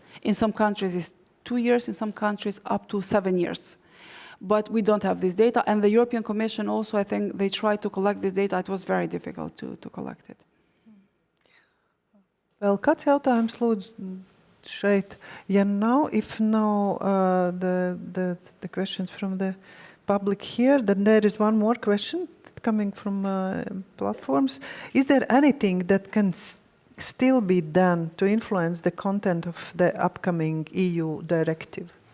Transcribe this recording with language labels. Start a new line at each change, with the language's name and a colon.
English: In some countries it's 2 years, in some countries up to 7 years. But we don't have this data, and the European Commission also, I think, they tried to collect this data. It was very difficult to collect it.
Latvian: Vēl kāds jautājums, lūdzu, šeit? Ja nav,
English: if no the questions from the public here, then there is one more question coming from platforms. Is there anything that can still be done to influence the content of the upcoming EU directive?